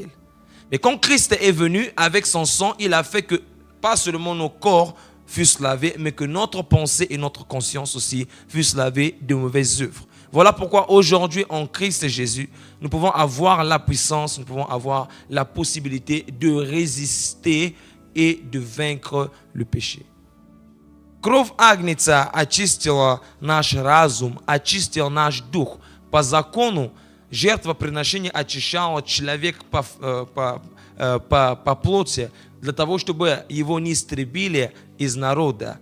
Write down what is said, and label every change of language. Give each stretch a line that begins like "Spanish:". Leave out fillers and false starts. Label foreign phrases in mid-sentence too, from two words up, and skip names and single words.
French: Mais quand Christ est venu avec son sang, il a fait que pas seulement nos corps fussent lavés, mais que notre pensée et notre conscience aussi fussent lavées de mauvaises œuvres. Voilà pourquoi aujourd'hui en Christ Jésus, nous pouvons avoir la puissance, nous pouvons avoir la possibilité de résister et de vaincre le péché.
Russian: Кровь Агнца очистила наш разум, очистила наш дух. По закону жертвоприношение очищало человека по плоти для того, чтобы его не истребили из народа.